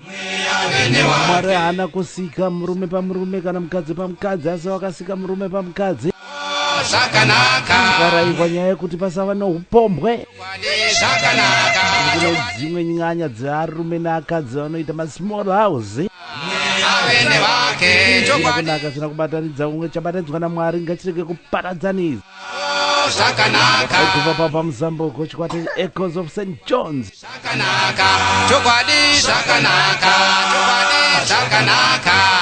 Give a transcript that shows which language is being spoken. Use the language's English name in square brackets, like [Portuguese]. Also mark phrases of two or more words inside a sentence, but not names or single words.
[Shona] Mwe ave nevake. Mwari haana kusika murume pamurume kana mukadzi pamukadzi, asi wakasika murume pamukadzi. Oh, zvakanaka. Zvakarayirwa nyaya yekuti pasava noupombwe. Zvakanaka. Kune dzimwe nyanya dzearume neakadzi vanoita ma small house. Ave nevake. Zvina kunaka, zvina kubatanidza umwe, chabatanidzwa naMwari ngachirege kuparadzanisa. Oh, zvakanaka. Kubva papa Muzambuko, chikwata Echoes of Saint John's. Zvakanaka. Chokwadi, zvakanaka. Chokwadi, zvakanaka.